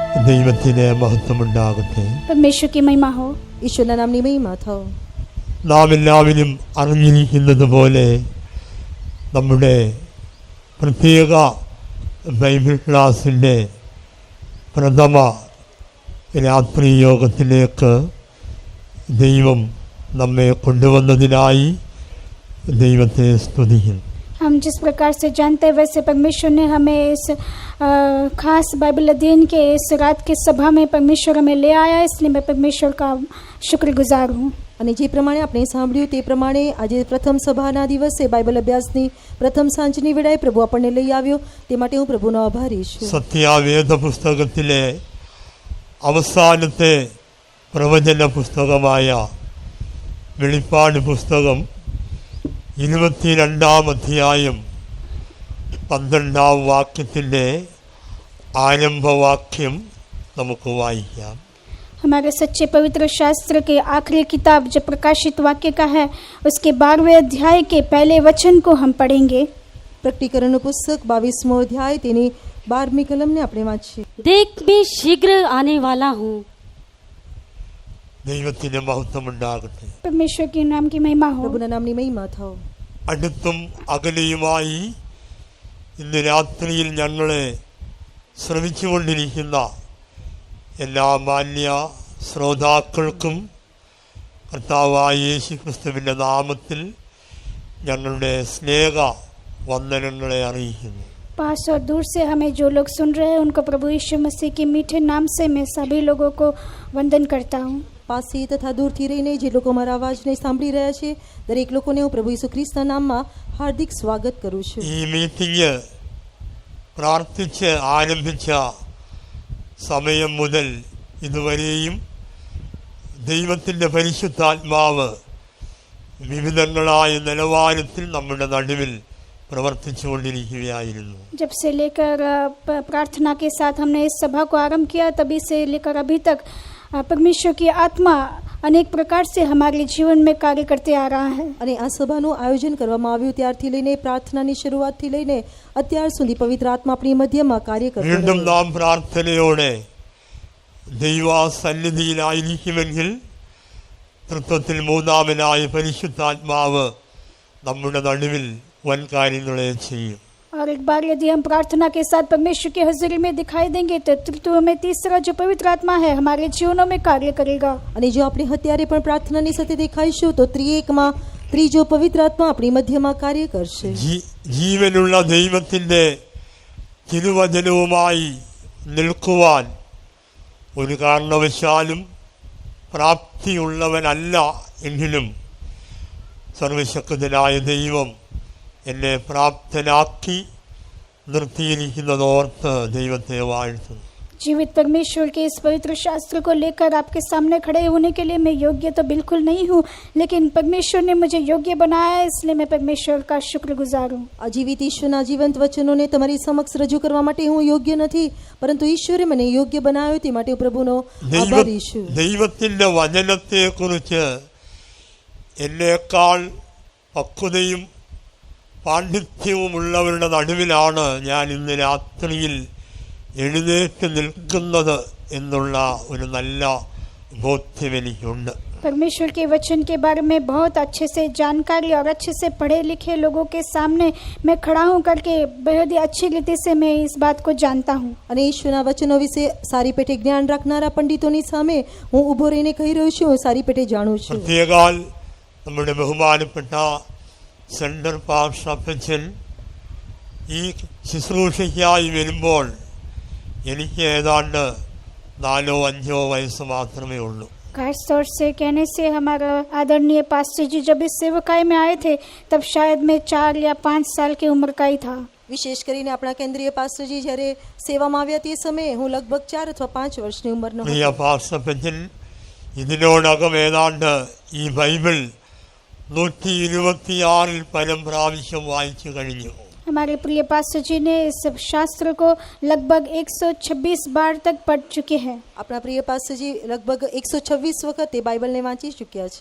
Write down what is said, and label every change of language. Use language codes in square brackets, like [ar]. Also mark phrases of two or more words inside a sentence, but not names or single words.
[ml] ദൈവത്തിന് മഹത്വമുണ്ടാകട്ടെ. [hi] परमेश्वर की महिमा हो. [gu] ઈશ્વરના નામની મહિમા થાઓ. [ml] നാം എല്ലാവരും അറിഞ്ഞിരിക്കുന്നത് പോലെ നമ്മുടെ പ്രത്യേക ബൈബിൾ ക്ലാസിൻ്റെ പ്രഥമ രാത്രി യോഗത്തിലേക്ക് ദൈവം നമ്മെ കൊണ്ടുവന്നതിനായി ദൈവത്തെ സ്തുതിക്കുന്നു. [hi] हम जिस प्रकार से जानते हैं वैसे परमेश्वर ने हमें इस खास बाइबल अध्ययन के इस रात की सभा में परमेश्वर हमें ले आया, इसलिए मैं परमेश्वर का शुक्रगुजार हूँ. [gu] અને જે પ્રમાણે આપણે સાંભળ્યું તે પ્રમાણે આજે પ્રથમ સભાના દિવસે બાઇબલ અભ્યાસની પ્રથમ સાંજની વેળાએ પ્રભુ આપણને લઈ આવ્યો, તે માટે હું પ્રભુનો આભારી છું. [ml] സത്യവേദ പുസ്തകത്തിലെ അവസാനത്തെ പ്രവചന പുസ്തകമായ വെളിപ്പാട് പുസ്തകം 22-ാം അധ്യായം 12-ാം വാക്യത്തിൻ്റെ ആരംഭവാക്യം നമുക്ക് വായിക്കാം. [hi] हमारे सच्चे पवित्र शास्त्र के आखिरी किताब जो प्रकाशित वाक्य का है उसके 12वें अध्याय के पहले वचन को हम पढ़ेंगे. [gu] પ્રકટીકરણનું પુસ્તક 22મો અધ્યાય તેની 12મી કલમને આપણે વાંચીએ. [hi] देख मैं शीघ्र आने वाला हूँ. [ml] ദൈവത്തിന് മഹത്വമുണ്ടാകട്ടെ. [hi] परमेश्वर के नाम की महिमा हो. [gu] પ્રભુના નામની મહિમા થાઓ. [ml] അടുത്തും അകലെയുമായി ഇന്ന് രാത്രിയിൽ ഞങ്ങളെ ശ്രമിച്ചുകൊണ്ടിരിക്കുന്ന എല്ലാ മാന്യ ശ്രോതാക്കൾക്കും കർത്താവായ യേശു ക്രിസ്തുവിൻ്റെ നാമത്തിൽ ഞങ്ങളുടെ സ്നേഹ വന്ദനങ്ങളെ അറിയിക്കുന്നു. [hi] पास और दूर से हमें जो लोग सुन रहे हैं उनको प्रभु यीशु मसीह के मीठे नाम से मैं सभी लोगों को वंदन करता हूँ. [gu] પાસે તથા દૂરથી રહીને જે લોકો મારા અવાજને સાંભળી રહ્યા છે દરેક લોકોને હું પ્રભુ ઈસુ ખ્રિસ્તના નામમાં હાર્દિક સ્વાગત કરું છું. [ml] ഈ മീറ്റിംഗ് പ്രാർത്ഥിച്ച് ആരംഭിച്ച സമയം മുതൽ ഇതുവരെയും ദൈവത്തിൻ്റെ പരിശുദ്ധാത്മാവ് വിവിധങ്ങളായ നിലവാരത്തിൽ നമ്മുടെ നടുവിൽ പ്രവർത്തിച്ചുകൊണ്ടിരിക്കുകയായിരുന്നു. [hi] जब से लेकर प्रार्थना के साथ हमने इस सभा को आरंभ किया तभी से लेकर अभी तक परमेश्वर की आत्मा अनेक प्रकार से हमारे जीवन में कार्य करते आ रहा है. [gu] અને આ સભાનું આયોજન કરવામાં આવ્યું ત્યારથી લઈને પ્રાર્થનાની શરૂઆતથી લઈને અત્યાર સુધી પવિત્ર આત્મા આપણી મધ્યમાં કાર્ય કરતો [ml] വീണ്ടും [gu] રહ્યો. [ml] നാം പ്രാർത്ഥനയോടെ ദൈവസന്നിധിയിലായിരിക്കുമെങ്കിൽ തൃത്വത്തിൽ മൂന്നാമനായ പരിശുദ്ധാത്മാവ് നമ്മുടെ നടുവിൽ വൻ കാര്യങ്ങളെ ചെയ്യും. [hi] और एक बार यदि हम प्रार्थना के साथ परमेश्वर की हज़ूरी में दिखाई देंगे तो तृतीय में तीसरा जो पवित्र आत्मा है हमारे जीवनों में कार्य करेगा. [gu] અને જો આપણે અત્યારે પણ પ્રાર્થનાની સાથે દેખાઈશું તો ત્રિએકમાં ત્રીજો પવિત્ર આત્મા આપણી મધ્યમાં કાર્ય કરશે. [ml] ജീവനുള്ള ദൈവത്തിൻ്റെ തിരുവചനവുമായി നിൽക്കുവാൻ ഒരു കാരണവശാലും പ്രാപ്തിയുള്ളവനല്ല എങ്കിലും സർവശക്തനായ ദൈവം എന്നെ പ്രാപ്തനാക്കി നിർത്തിയിരിക്കുന്നതോർത്ത് ദൈവത്തെ വാഴ്ത്തുന്നു. [hi] जीवित परमेश्वर के इस पवित्र शास्त्र को लेकर आपके सामने खड़े होने के लिए मैं योग्य तो बिल्कुल नहीं हूँ, लेकिन परमेश्वर ने मुझे योग्य बनाया है, इसलिए मैं परमेश्वर का शुक्रगुजार हूँ. [gu] આ જીવિત ઈશ્વરના જીવંત વચનોને તમારી સમક્ષ રજૂ કરવા માટે હું યોગ્ય નથી, પરંતુ ઈશ્વરે મને યોગ્ય બનાવ્યો, તે માટે હું પ્રભુનો આભારી છું. [ml] ദൈവത്തിൻ്റെ വചനത്തെക്കുറിച്ച് എന്നേക്കാൾ പക്വതയും പാണ്ഡിത്യവുമുള്ളവരുടെ നടുവിലാണ് ഞാൻ ഇന്ന് രാത്രിയിൽ എഴുന്നേറ്റ് നിൽക്കുന്നത് എന്നുള്ള ഒരു നല്ല ബോധ്യം എനിക്കുണ്ട്. [hi] परमेश्वर के वचन के बारे में बहुत अच्छे से जानकारी और अच्छे से पढ़े लिखे लोगों के सामने मैं खड़ा हूँ करके बेहद ही अच्छी रीति से मैं इस बात को जानता हूँ. [gu] અને ઈશ્વરના વચનો વિશે સારી પેટે જ્ઞાન રાખનારા પંડિતોની સામે હું ઊભો રહીને કહી રહ્યો છું, હું સારી પેટે જાણું છું. [ml] പ്രത്യേകാൽ നമ്മുടെ ബഹുമാനപ്പെട്ട [en] central pastor [ml] അപ്പച്ചൻ ഈ ശുശ്രൂഷയ്ക്കായി വരുമ്പോൾ എനിക്ക് ഏതാണ്ട് 4-5 വയസ്സ് മാത്രമേ ഉള്ളൂ. [hi] खास तौर से कहने से हमारा आदरणीय पास्टर जी जब इस सेवकाई में आए थे तब शायद मैं 4 या 5 साल की उम्र का ही था. [gu] વિશેષ કરીને આપણા કેન્દ્રીય પાસ્ટરજી જ્યારે સેવામાં આવ્યા તે સમયે હું લગભગ 4 અથવા 5 વર્ષની ઉંમરનો [ml] പ്രിയ [gu] હતો. [ml] പാസ്റ്റർ അപ്പച്ചൻ ഇതിനോടകം ഏതാണ്ട് ഈ ബൈബിൾ 126 പരം പ്രാവശ്യം വായിച്ചു കഴിഞ്ഞു. [hi] हमारे प्रिय पास्टर जी ने इस शास्त्र को लगभग 126 बार तक पढ़ चुके हैं. [gu] આપણા પ્રિય પાસ્ટરજી લગભગ 126 વખત તે બાઇબલને વાંચી ચૂક્યા છે.